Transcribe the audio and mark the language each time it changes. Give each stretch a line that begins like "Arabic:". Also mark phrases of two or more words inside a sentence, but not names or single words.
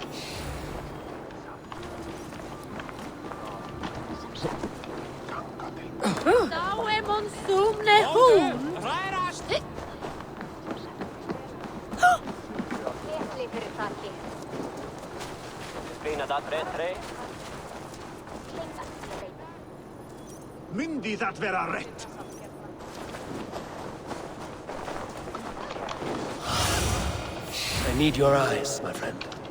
English: Now I'm on Sumne Hoon.
Icelandic: Myndi það vera rätt?
English: I need your eyes, my friend.